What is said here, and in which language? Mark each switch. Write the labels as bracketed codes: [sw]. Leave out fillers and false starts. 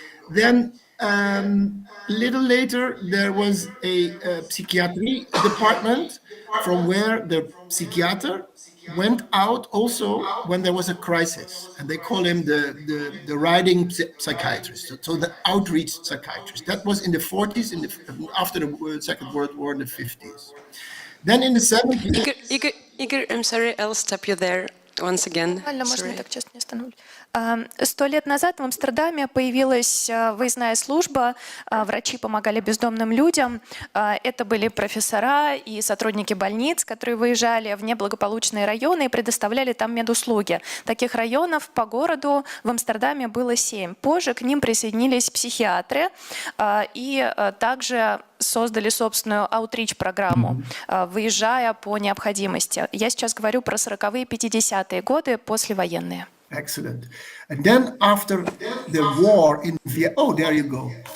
[en] Then little later, there was a psychiatry department from where the psychiater went out also when there was a crisis, and they call him the riding psychiatrist, so the outreach psychiatrist. That was in the 40s, after the Second World War, in the 50s. Then in the 70s... Igor, I'm sorry, I'll stop you there once again. [ru] Можно я так часто не остановлюсь? 100 лет назад в Амстердаме появилась выездная служба, врачи помогали бездомным людям. Это были профессора и сотрудники больниц, которые выезжали в неблагополучные районы и предоставляли там медуслуги. Таких районов по городу в Амстердаме было 7. Позже к ним присоединились психиатры и также создали собственную аутрич-программу, выезжая по необходимости. Я сейчас говорю про 40-е, 50-е годы, послевоенные. [en] Excellent. And then after the war in Vietnam, oh, there you go.